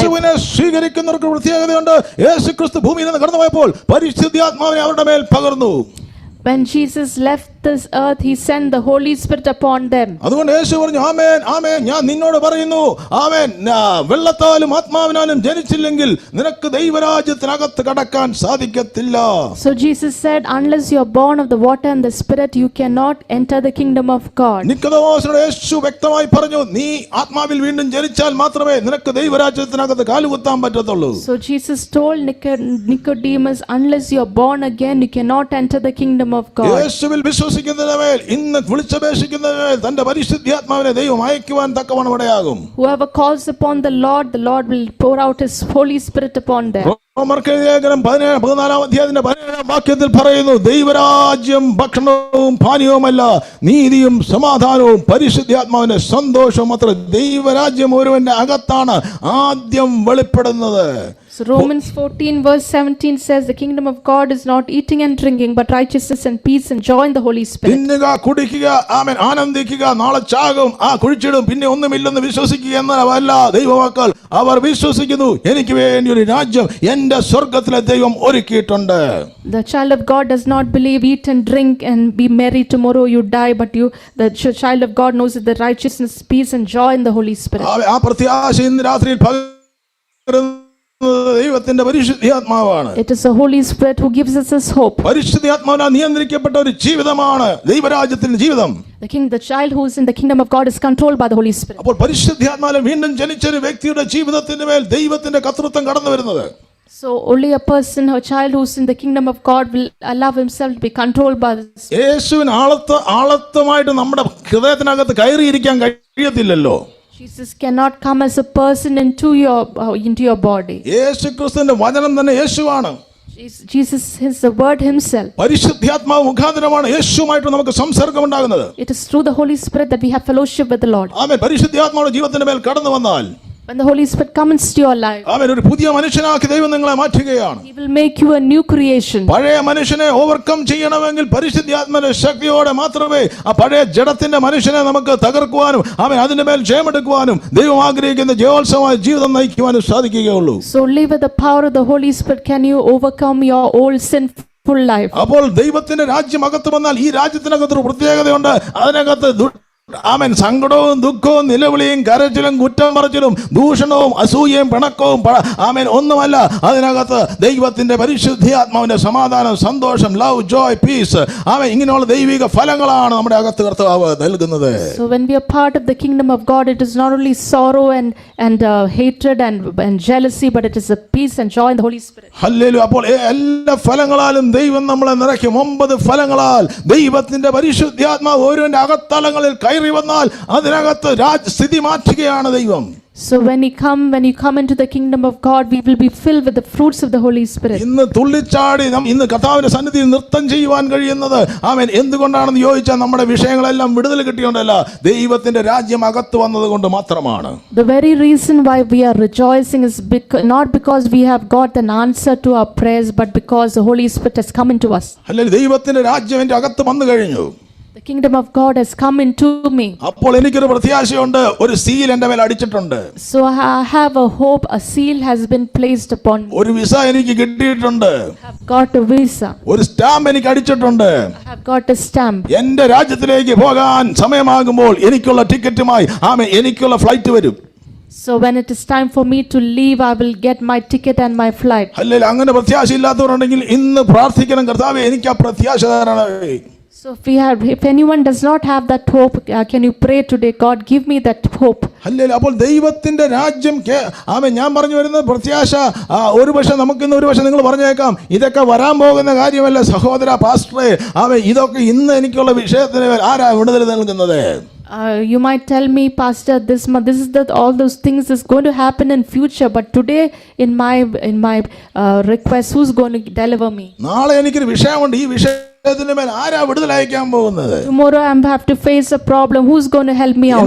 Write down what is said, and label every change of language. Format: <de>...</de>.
<ml>യേശുവിനെ സ്വീകരിക്കുന്നവർക്ക് പ്രത്യേകതയുണ്ട്. യേശുക്രിസ്തു ഭൂമിയിൽ നിന്ന് കടന്നുപോയപ്പോൾ പരിശുദ്ധാത്മാവിനെ അവരുടെ മേൽ പകർന്നു.</ml> <en>When Jesus left this earth, he sent the Holy Spirit upon them.</en> <ml>അതുകൊണ്ട് യേശു പറഞ്ഞു, ആമേൻ ആമേൻ, ഞാൻ നിന്നോട് പറയുന്നു, ആമേൻ, വെള്ളത്താലും ആത്മാവിനാലും ജനിച്ചില്ലെങ്കിൽ നിനക്ക് ദൈവരാജ്യത്തിനകത്ത് കടക്കാൻ സാധിക്കത്തില്ല.</ml> <en>So Jesus said, unless you are born of the water and the Spirit, you cannot enter the kingdom of God.</en> <ml>നിക്കോദെമോസിനോട് യേശു വ്യക്തമായി പറഞ്ഞു, നീ ആത്മാവിൽ വീണ്ടും ജനിച്ചാൽ മാത്രമേ നിനക്ക് ദൈവരാജ്യത്തിനകത്ത് കാലുകുത്താൻ പറ്റത്തുള്ളൂ.</ml> <en>So Jesus told Nicodemus, unless you are born again, you cannot enter the kingdom of God.</en> <ml>യേശുവിൽ വിശ്വസിക്കുന്നവരെ ഇന്ന് വിളിച്ചപേക്ഷിക്കുന്നവരെ തന്റെ പരിശുദ്ധാത്മാവിനെ ദൈവം അയക്കുവാൻ തക്കവണ്ണം ഇടയാകും.</ml> <en>Whoever calls upon the Lord will pour out his Holy Spirit upon them.</en> <ml>റോമർക്കെഴുതിയ 14-ാം അധ്യായത്തിന്റെ 17-ാം വാക്യത്തിൽ പറയുന്നു, ദൈവരാജ്യം ഭക്ഷണവും പാനീയവുമല്ല, നീതിയും സമാധാനവും പരിശുദ്ധാത്മാവിന്റെ സന്തോഷവും അത്ര. ദൈവരാജ്യം ഒരുവന്റെ അകത്താണ് ആദ്യം വെളിപ്പെടുന്നത്.</ml> <en>So Romans 14 verse 17 says, the kingdom of God is not eating and drinking, but righteousness and peace and joy in the Holy Spirit.</en> <ml>തിന്നുക, കുടിക്കുക, ആമേൻ, ആനന്ദിക്കുക, നാളെ ചാകും, കുഴിച്ചിടും, പിന്നെ ഒന്നുമില്ലെന്ന് വിശ്വസിക്കുക എന്നല്ല ദൈവമക്കൾ. അവർ വിശ്വസിക്കുന്നു, എനിക്ക് വേണ്ടി ഒരു രാജ്യം എന്റെ സ്വർഗ്ഗത്തിലെ ദൈവം ഒരുക്കിയിട്ടുണ്ട്.</ml> <en>The child of God does not believe, eat and drink and be merry, tomorrow you die, but the child of God knows that the righteousness, peace and joy in the Holy Spirit.</en> <ml>ആ പ്രത്യാശ ഇന്ന് രാത്രിയിൽ പകരുന്ന ദൈവത്തിന്റെ പരിശുദ്ധാത്മാവാണ്.</ml> <en>It is the Holy Spirit who gives us this hope.</en> <ml>പരിശുദ്ധാത്മാവിനാൽ നിയന്ത്രിക്കപ്പെട്ട ഒരു ജീവിതമാണ് ദൈവരാജ്യത്തിന്റെ ജീവിതം.</ml> <en>The child who is in the kingdom of God is controlled by the Holy Spirit.</en> <ml>അപ്പോൾ പരിശുദ്ധാത്മാവിൽ വീണ്ടും ജനിച്ച ഒരു വ്യക്തിയുടെ ജീവിതത്തിന്റെ മേൽ ദൈവത്തിന്റെ കർത്തൃത്വം കടന്നു വരുന്നത്.</ml> <en>So only a person, a child who's in the kingdom of God will allow himself to be controlled by this.</en> <ml>യേശുവിന് ആളത്തമായിട്ട് നമ്മുടെ ഹൃദയത്തിനകത്ത് കയറിയിരിക്കാൻ കഴിയത്തില്ലല്ലോ.</ml> <en>Jesus cannot come as a person into your body.</en> <ml>യേശുക്രിസ്തുവിന്റെ വചനം തന്നെ യേശുവാണ്.</ml> <en>Jesus is the word himself.</en> <ml>പരിശുദ്ധാത്മാവ് മുഖാന്തരമാണ് യേശുവുമായിട്ട് നമുക്ക് സംസർഗം ഉണ്ടാകുന്നത്.</ml> <en>It is through the Holy Spirit that we have fellowship with the Lord.</en> <ml>ആമേൻ. പരിശുദ്ധാത്മാവ് ജീവിതത്തിന്റെ മേൽ കടന്നു വന്നാൽ,</ml> <en>When the Holy Spirit comes into your life,</en> <ml>അവൻ ഒരു പുതിയ മനുഷ്യനാക്കി ദൈവം നിങ്ങളെ മാറ്റുകയാണ്.</ml> <en>He will make you a new creation.</en> <ml>പഴയ മനുഷ്യനെ ഓവർകം ചെയ്യണമെങ്കിൽ പരിശുദ്ധാത്മാവിന്റെ ശക്തിയോടെ മാത്രമേ ആ പഴയ ജഡത്തിന്റെ മനുഷ്യനെ നമുക്ക് തകർക്കുവാനും അവൻ അതിന്റെ മേൽ ജയമെടുക്കുവാനും ദൈവം ആഗ്രഹിക്കുന്ന ജയോത്സവമായ ജീവിതം നയിക്കുവാനും സാധിക്കുകയുള്ളൂ.</ml> <en>So live with the power of the Holy Spirit. Can you overcome your old sinful life?</en> <ml>അപ്പോൾ ദൈവത്തിന്റെ രാജ്യം അകത്ത് വന്നാൽ ഈ രാജ്യത്തിനകത്ത് ഒരു പ്രത്യേകതയുണ്ട്. അതിനകത്ത് ആമേൻ സങ്കടവും ദുഃഖവും നിലവിളിയും കരച്ചിലും കുറ്റം പറച്ചിലും ദൂഷണവും അസൂയയും പിണക്കവും ആമേൻ ഒന്നുമല്ല. അതിനകത്ത് ദൈവത്തിന്റെ പരിശുദ്ധാത്മാവിന്റെ സമാധാനം, സന്തോഷം,</ml> <en>love, joy, peace,</en> <ml>ആമേൻ ഇങ്ങനെയുള്ള ദൈവിക ഫലങ്ങളാണ് നമ്മുടെ അകത്ത് കർത്താവ് നൽകുന്നത്.</ml> <en>So when we are part of the kingdom of God, it is not only sorrow and hatred and jealousy, but it is a peace and joy in the Holy Spirit.</en> <ml>Hallelujah. അപ്പോൾ എല്ലാ ഫലങ്ങളാലും ദൈവം നമ്മളെ നിറയ്ക്കും. 9 ഫലങ്ങളാൽ ദൈവത്തിന്റെ പരിശുദ്ധാത്മാവ് ഓരോന്റെ അകത്തളങ്ങളിൽ കയറി വന്നാൽ അതിനകത്ത് സ്ഥിതി മാറ്റുകയാണ് ദൈവം.</ml> <en>So when you come into the kingdom of God, we will be filled with the fruits of the Holy Spirit.</en> <ml>ഇന്ന് തുള്ളിച്ചാടി ഇന്ന് കർത്താവിന്റെ സന്നിധിയിൽ നൃത്തം ചെയ്യുവാൻ കഴിയുന്നത് ആമേൻ എന്തുകൊണ്ടാണെന്ന് ചോദിച്ചാൽ നമ്മുടെ വിഷയങ്ങളെല്ലാം വിടുതൽ കിട്ടിയോണ്ടല്ല, ദൈവത്തിന്റെ രാജ്യം അകത്ത് വന്നതുകൊണ്ട് മാത്രമാണ്.</ml> <en>The very reason why we are rejoicing is not because we have got an answer to our prayers, but because the Holy Spirit has come into us.</en> <ml>അല്ലെങ്കിൽ ദൈവത്തിന്റെ രാജ്യം എന്റെ അകത്ത് വന്നു കഴിഞ്ഞു.</ml> <en>The kingdom of God has come into me.</en> <ml>അപ്പോൾ എനിക്കൊരു പ്രത്യാശയുണ്ട്, ഒരു സീൽ എൻ്റെ മേൽ അടിച്ചിട്ടുണ്ട്.</ml> <en>So I have a hope, a seal has been placed upon me.</en> <ml>ഒരു വിസ എനിക്ക് കിട്ടിയിട്ടുണ്ട്.</ml> <en>I have got a visa.</en> <ml>ഒരു സ്റ്റാമ്പ് എനിക്ക് അടിച്ചിട്ടുണ്ട്.</ml> <en>I have got a stamp.</en> <ml>എൻ്റെ രാജ്യത്തിലേക്ക് പോകാൻ സമയമാകുമ്പോൾ എനിക്കുള്ള ടിക്കറ്റുമായി എനിക്കുള്ള ഫ്ലൈറ്റ് വരും.</ml> <en>So when it is time for me to leave, I will get my ticket and my flight.</en> <ml>അല്ലെങ്കിൽ അങ്ങനെ പ്രത്യാശയില്ലാത്തവരുണ്ടെങ്കിൽ ഇന്ന് പ്രാർത്ഥിക്കണം, കർത്താവേ എനിക്ക് ആ പ്രത്യാശ തരണമേ.</ml> <en>So if anyone does not have that hope, can you pray today, God give me that hope.</en> <ml>Hallelujah. അപ്പോൾ ദൈവത്തിന്റെ രാജ്യം ഞാൻ പറഞ്ഞു വരുന്ന പ്രത്യാശ ഒരുപക്ഷെ നമുക്കിന്ന് ഒരുപക്ഷെ നിങ്ങൾ പറഞ്ഞേക്കാം ഇതൊക്കെ വരാൻ പോകുന്ന കാര്യമല്ല സഹോദര പാസ്റ്ററെ, ഇതൊക്കെ ഇന്ന് എനിക്കുള്ള വിഷയത്തിന് ആരാ വിടുതൽ നൽകുന്നത്?</ml> <en>You might tell me, Pastor, this is that all those things is going to happen in future, but today in my request, who's going to deliver me?</en> <ml>നാളെ എനിക്കൊരു വിഷയമുണ്ട്, ഈ വിഷയത്തിന് മേൽ ആരാ വിടുതൽ അയക്കാൻ പോകുന്നത്?</ml> <en>Tomorrow I have to face a problem, who's going to help me out?</en>